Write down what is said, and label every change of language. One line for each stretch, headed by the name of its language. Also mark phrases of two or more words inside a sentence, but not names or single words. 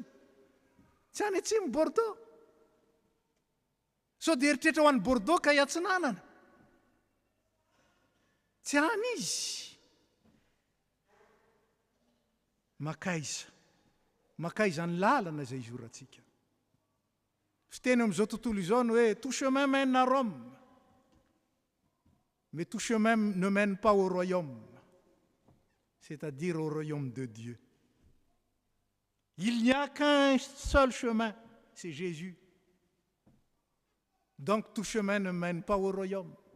Malagasy: Tsy any atsimo Bordeaux. So dia eritrehitra ho any Bordeaux ka hiatsinanana. Tsy any izy. Makaiza. Makaiza ny lalana izay izorantsika. Fiteny amin'izao tontolo izao no hoe
French: tout chemin mène à Rome. Mais tout chemin ne mène pas au royaume. C'est-à-dire au royaume de Dieu. Il n'y a qu'un seul chemin, c'est Jésus. Donc tout chemin ne mène pas au royaume.